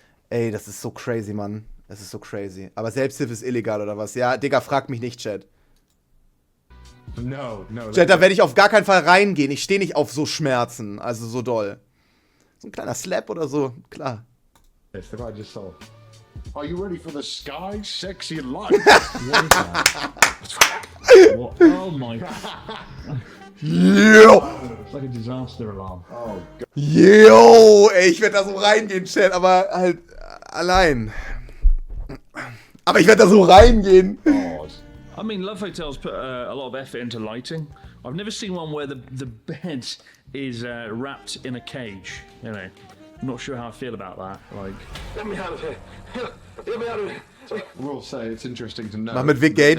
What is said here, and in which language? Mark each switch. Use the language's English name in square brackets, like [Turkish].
[German] Ey, das ist so crazy, Mann. Das ist so crazy. Aber Selbsthilfe ist illegal, oder was? Ja, Digga, frag mich nicht, Chat. [English] No. [German] Chat, da werde ich auf gar keinen Fall reingehen. Ich stehe nicht auf so Schmerzen. Also so doll. So ein kleiner Slap oder so, klar. [English] Yes, the guy just saw. Are you ready for the sky, sexy life? What? Oh my god. Yo! It's like a disaster alarm. Oh God. Yo! [German] Ey, ich werde da so reingehen, Chat, aber halt allein. Aber ich werde da so reingehen. [English] God. I mean, love hotels put a lot of effort into lighting. I've never seen one where the bed is wrapped in a cage. You know, I'm not sure how I feel about that. Like, Let me out of here. Let me out of here. I will say it's interesting to know. [German] Mach mit Vic [English] that